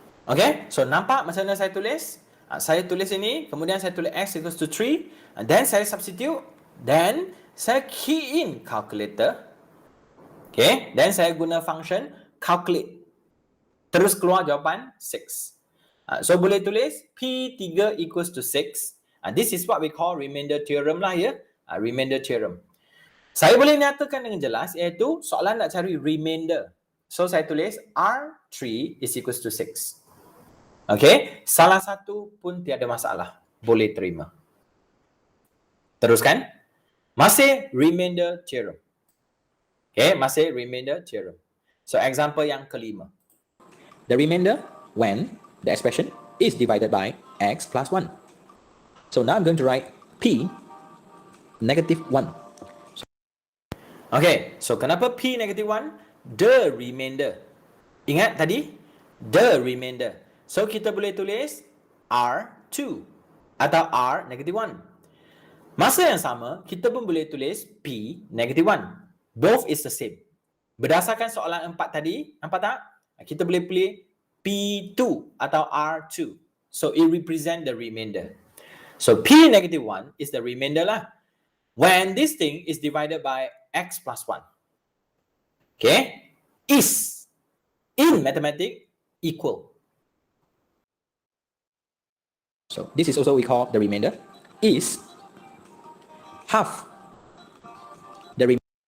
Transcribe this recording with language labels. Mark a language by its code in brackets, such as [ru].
[ms] Okay, so nampak macam mana saya tulis? Saya tulis ini, kemudian saya tulis [en] X equals to 3, and then [ms] saya substitute, then saya key in calculator. Okay, then saya guna function calculate. Terus keluar jawapan 6. So boleh tulis P3 equals to 6. [en] This is what we call remainder theorem lah ya. Remainder theorem. [ms] Saya boleh nyatakan dengan jelas iaitu soalan nak cari remainder. So saya tulis R3 [en] is equals to 6. [ms] Okay, salah satu pun tiada masalah. Boleh terima. Teruskan. Masih remainder theorem. Okay, masih remainder theorem. So example yang kelima. [en] The remainder when the expression is divided by X plus 1. So now I'm going to write P negative 1. Okay, so [ms] kenapa [en] P negative 1? The remainder. [ms] Ingat tadi? [en] The remainder. [ms] So kita boleh tulis R2 atau R negative 1. Masa yang sama, kita pun boleh tulis P negative 1. [en] Both is the same. [ms] Berdasarkan soalan 4 tadi, nampak tak? Kita boleh pilih P2 atau R2. [en] So it represent the remainder. So P negative 1 is the remainder lah. When this thing is divided by X plus 1. Okay? Is in mathematics equal. So this is also we call the remainder is half the remainder.